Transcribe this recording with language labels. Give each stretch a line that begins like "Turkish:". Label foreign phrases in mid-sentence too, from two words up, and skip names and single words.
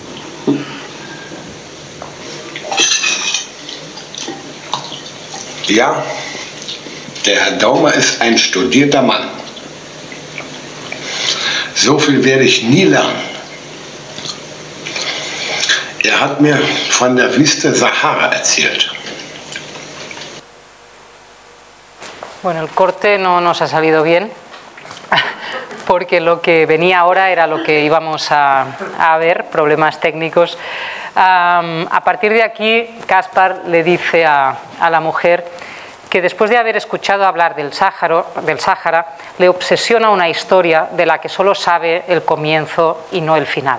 German: Ja, der Herr Daumer ist ein studierter Mann. So viel werde ich nie lernen. Er hat mir von der Wüste Sahara erzählt.
Spanish: Bueno, el corte no nos ha salido bien, porque lo que venía ahora era lo que íbamos a ver, problemas técnicos. A partir de aquí, Caspar le dice a la mujer que después de haber escuchado hablar del Sáhara, le obsesiona una historia de la que solo sabe el comienzo y no el final.